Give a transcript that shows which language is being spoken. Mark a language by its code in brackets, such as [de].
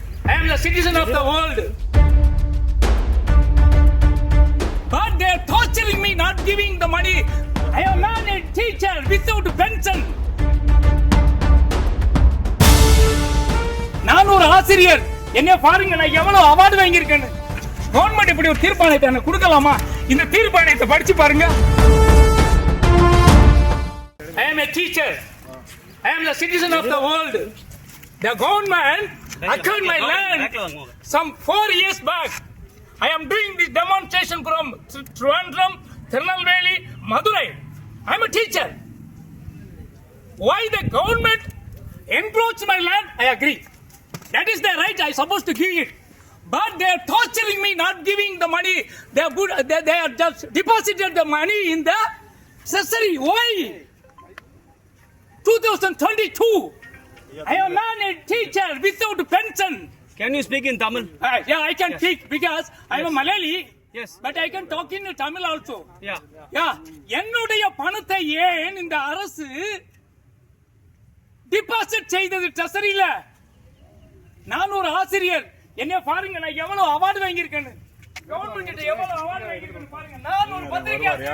[en] I am the citizen of the world. But they are torturing me, not giving the money. I am not a teacher without pension. [ta] நான் ஒரு ஆசிரியர். என்ன பாருங்க, நான் எவ்வளவு award வாங்கியிருக்கேன்னு. Government இப்படி ஒரு தீர்ப்பாணையத்தை எனக்கு கொடுக்கலாமா? இந்த தீர்ப்பாணையத்தை படிச்சு பாருங்க. [en] I am a teacher. I am the citizen of the world. The government acquired my land some 4 years back. I am doing this demonstration from Trivandrum, Tirunelveli, Madurai. I am a teacher. Why the government encroached my land? I agree. That is their right. I supposed to give it. But they are torturing me, not giving the money. They are just deposited the money in the treasury. Why? 2022. I am not a teacher without pension. Can you speak in Tamil? Yeah, I can speak because I am a Malayali. Yes. But I can talk in Tamil also. Yeah. Yeah. [ta] என்னுடைய பணத்தை ஏன் இந்த அரசு deposit செய்தது ட்ரெஷரியில? நான் ஒரு ஆசிரியர். என்ன பாருங்க, நான் எவ்வளவு அவார்டு வாங்கியிருக்கேன்னு. கவர்மெண்ட் கிட்ட எவ்வளவு அவார்டு வாங்கியிருக்கேன்னு பாருங்க. நான் ஒரு பத்திரிகை.